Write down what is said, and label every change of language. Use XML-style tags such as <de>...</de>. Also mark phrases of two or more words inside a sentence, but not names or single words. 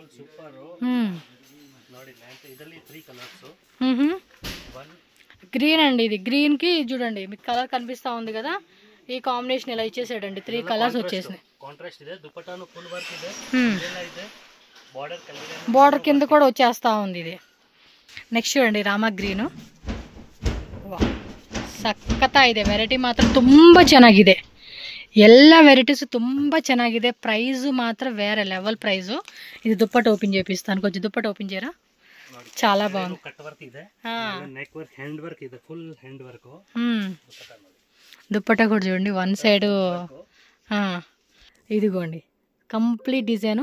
<te>గ్రీన్ అండి, ఇది గ్రీన్కి చూడండి మీకు కలర్ కనిపిస్తూ ఉంది కదా, ఈ కాంబినేషన్ ఇలా ఇచ్చేసాడండి. 3 కలర్స్ వచ్చేసినాయి. బార్డర్ కింద కూడా వచ్చేస్తా ఉంది ఇది. నెక్స్ట్ చూడండి</te> <kn>ರಾಮ ಗ್ರೀನು. ಸಖತ್ತ ಇದೆ, ವೆರೈಟಿ ಮಾತ್ರ ತುಂಬ ಚೆನ್ನಾಗಿದೆ. ಎಲ್ಲ ವೆರೈಟೀಸ್ ತುಂಬ ಚೆನ್ನಾಗಿದೆ. ಪ್ರೈಸು ಮಾತ್ರ</kn> <te>వేరే లెవెల్ ప్రైజు. ఇది దుప్పట ఓపెన్ చేపిస్తాను, కొంచెం దుప్పట ఓపెన్ చేయరా. చాలా బాగుంది. దుప్పట కూడా చూడండి, 1 సైడ్ ఇదిగోండి కంప్లీట్ డిజైన్.</te>